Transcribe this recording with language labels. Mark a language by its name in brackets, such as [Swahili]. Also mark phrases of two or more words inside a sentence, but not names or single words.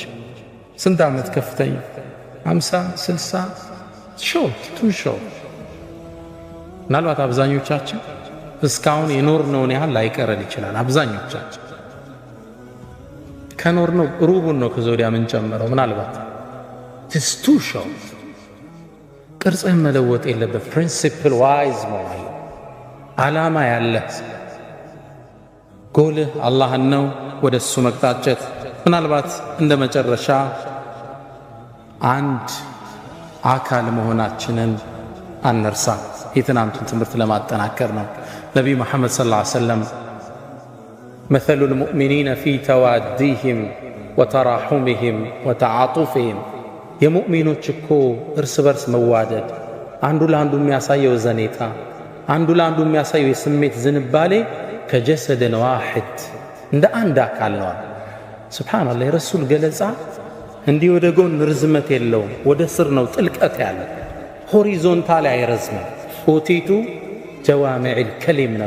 [Amharic] ስንት ዓመት ከፍተኛ 50 60 [English] short to short። [Amharic] ምናልባት አብዛኞቻችን እስካሁን የኖርነውን ያህል ላይቀረን ይችላል። አብዛኞቻችን ከኖርነው ሩቡን ነው ከዚያ ወዲያ የምንጨምረው። ምናልባት [English] it's too short። [Amharic] ቅርጽህን መለወጥ የለበት። [English] principle wise [Amharic] መሆን ዓላማ ያለህ ጎልህ አላህን ነው፣ ወደ እሱ መቅጣጨት። ምናልባት እንደ መጨረሻ አንድ አካል መሆናችንን አንርሳ። የትናንቱን ትምህርት ለማጠናከር ነው። ነቢዩ መሐመድ [Arabic] صلى الله عليه وسلم مثل المؤمنين في تواديهم وتراحمهم وتعاطفهم [Amharic] የሙእሚኖች እኮ እርስ በርስ መዋደድ፣ አንዱ ለአንዱ የሚያሳየው ዘኔታ፣ አንዱ ለአንዱ የሚያሳየው የስሜት ዝንባሌ [Arabic] كجسد واحد [Amharic] እንደ አንድ አካል ነው። ሱብሃንአላህ። የረሱል ገለጻ እንዲህ ወደ ጎን ርዝመት የለውም፣ ወደ ስር ነው ጥልቀት ያለ። ሆሪዞንታል አይረዝምም። [Arabic] أوتيت جوامع الكلم [Amharic] ነው።